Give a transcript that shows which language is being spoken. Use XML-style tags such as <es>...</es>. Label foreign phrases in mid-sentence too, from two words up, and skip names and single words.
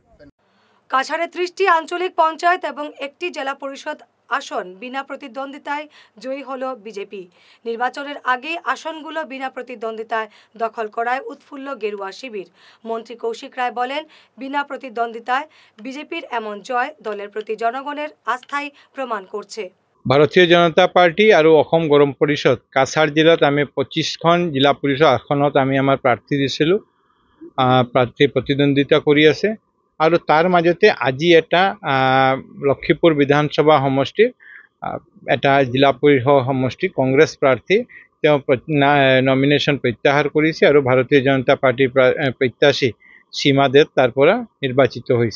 <bn>কাছাড়ে 30টি আঞ্চলিক পঞ্চায়েত এবং একটি জেলা পরিষদ আসন বিনা প্রতিদ্বন্দ্বিতায় জয়ী হল বিজেপি। নির্বাচনের আগেই আসনগুলো বিনা প্রতিদ্বন্দ্বিতায় দখল করায় উৎফুল্ল গেরুয়া শিবির। মন্ত্রী কৌশিক রায় বলেন, বিনা প্রতিদ্বন্দ্বিতায় বিজেপির এমন জয় দলের প্রতি জনগণের আস্থাই প্ৰমাণ করছে।</bn> <as>ভাৰতীয় জনতা পাৰ্টি আৰু অসম গণ পৰিষদ কাছাৰ জিলাত আমি 25খন জিলা পৰিষদ আসনত আমি আমাৰ প্ৰাৰ্থী দিছিলোঁ। প্ৰাৰ্থী প্ৰতিদ্বন্দ্বিতা কৰি আছে আৰু তাৰ মাজতে আজি এটা লক্ষীপুৰ বিধানসভা সমষ্টিৰ এটা জিলা পৰিষদ সমষ্টি কংগ্ৰেছ প্ৰাৰ্থী তেওঁ নমিনেশ্যন প্ৰত্যাহাৰ কৰিছে আৰু ভাৰতীয় জনতা পাৰ্টিৰ প্ৰত্যাশী সীমা দেৱ তাৰ পৰা নিৰ্বাচিত হৈছে।</as>